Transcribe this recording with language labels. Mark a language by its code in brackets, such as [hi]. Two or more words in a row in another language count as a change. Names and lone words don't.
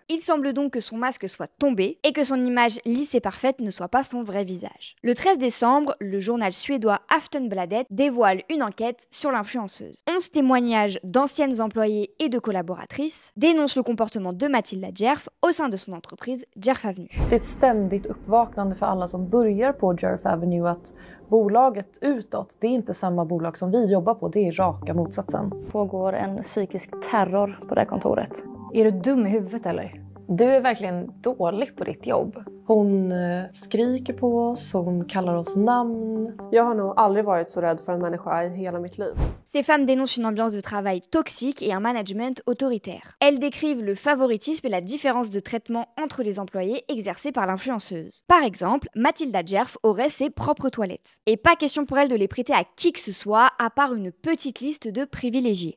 [fr] Il semble donc que son masque soit tombé et que son image lisse et parfaite ne soit pas son vrai visage. Le 13 décembre, le journal suédois Aftonbladet dévoile une enquête sur l'influenceuse. 11 témoignages d'anciennes employées et de collaboratrices dénoncent le comportement de Mathilda Djerf au sein de son entreprise Djerf Avenue. [sv] Det är ett ständigt uppvaknande för alla som börjar på Djerf Avenue att bolaget utåt, det är inte samma bolag som vi jobbar på, det är raka motsatsen. Pågår en psykisk terror på det här kontoret. Är du dum i huvudet eller? Du är verkligen dålig på ditt jobb. Hon skriker på oss, hon kallar oss namn. Jag har nog aldrig varit så rädd för en människa i hela mitt liv. [fr] Ces femmes dénoncent une ambiance de travail toxique et un management autoritaire. Elles décrivent le favoritisme et la différence de traitement entre les employés exercés par l'influenceuse. Par exemple, Mathilda Djerf aurait ses propres toilettes. Et pas question pour elle de les prêter à qui que ce soit, à part une petite liste de privilégiés.